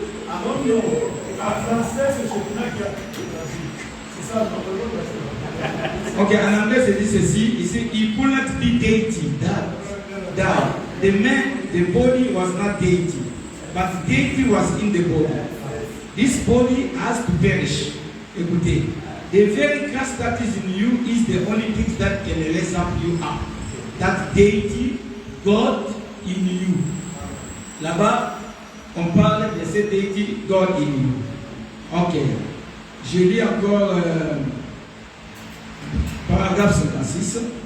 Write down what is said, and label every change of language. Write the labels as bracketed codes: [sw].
[fr] En français, c'est celui-là qui a traduit. C'est ça, Ok, en anglais, c'est dit ceci. Ici, [en] he could not be deity. That the body was not deity, but deity was in the body. This body has to perish. [fr] Écoutez, [en] the very Christ that is in you is the only thing that can raise up you up. That deity, God in you. [fr] Là-bas, on parle de cette déité, [en] God in you. [fr] Ok. Je lis encore paragraphe 56.